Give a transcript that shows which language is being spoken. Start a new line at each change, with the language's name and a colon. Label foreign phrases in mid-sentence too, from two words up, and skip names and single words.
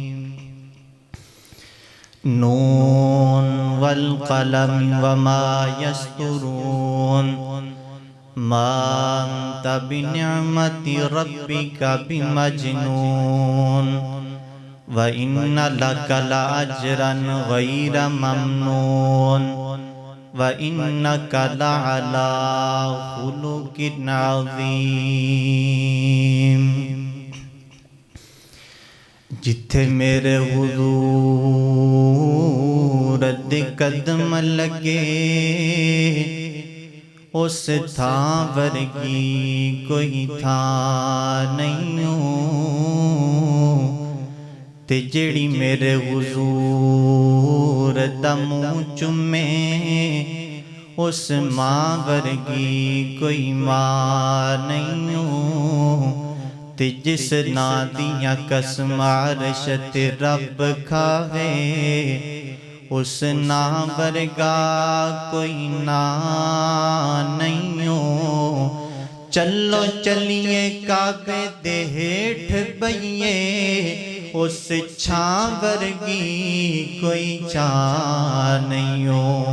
Arabic: نون والقلم وما يسطرون، ما أنت بنعمة ربك بمجنون، وإن لك لأجرا غير ممنون، وَإِنَّكَ لَعَلَىٰ خُلُقٍ عَظِيمٍ۔
Punjabi: جتھے میرے حضور دے قدم لگے، اس تھاں ورگی کوئی تھاں نہیں ہوں، تے جیڑی میرے حضور دا منہ چومے، اس ماں ورگی کوئی ماں نہیں ہوں، تے جس ناں دیاں قسم عرش تے رب کھاوے، اس ناں ورگا کوئی ناں نہیں ہوں۔ چلو چلیے کعبے دے ہیٹھ بئیے، اس چھاں ورگی کوئی چھاں نہیں ہو۔